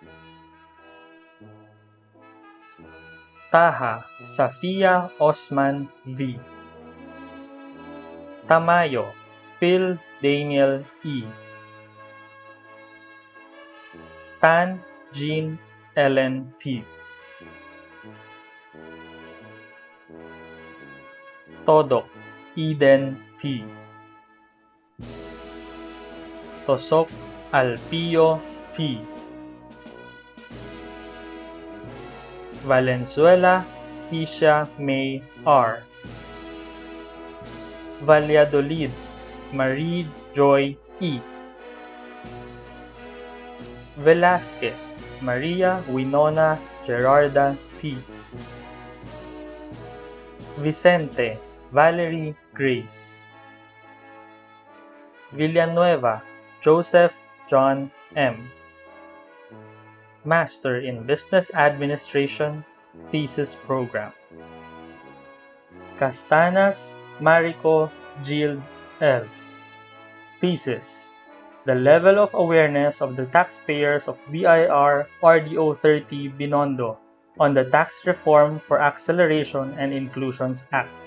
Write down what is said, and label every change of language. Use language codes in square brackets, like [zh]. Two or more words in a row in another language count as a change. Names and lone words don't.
[en] Taha, Safia Osman V. Tamayo, Phil Daniel E. Tan Jean Ellen T. Todok, Eden T. Tosok, Alpio T. Valenzuela, Isha May R. Valladolid, Marie Joy E. Velasquez Maria Winona Gerarda T. Vicente Valerie Grace. Villanueva Joseph John M. Master in Business Administration Thesis Program. Castanas Marico Jill L. Thesis: The level of awareness of the taxpayers of BIR RDO 30 Binondo on the Tax Reform for Acceleration and Inclusions Act.